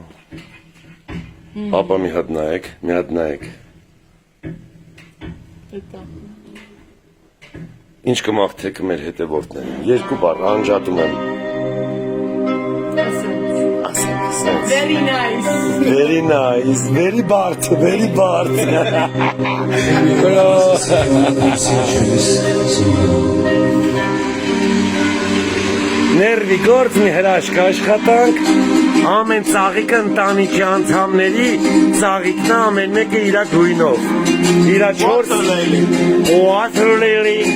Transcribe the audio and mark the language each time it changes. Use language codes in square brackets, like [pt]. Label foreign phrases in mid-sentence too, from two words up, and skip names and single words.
[hy] Papa մի հատ նայեք, Ինչ կմաղթեք մեր հետևորդներին, երկու բառ անջատում եմ։ [en] Very nice. Very nice, very [hy] բարդ, very բարդ։ Ներվի գործ մի հրաշք աշխատանք, ամեն ծաղիկը ընտանիքի անդամների ծաղիկն ամեն մեկը իր գույնով, իր 4 [en] water lily,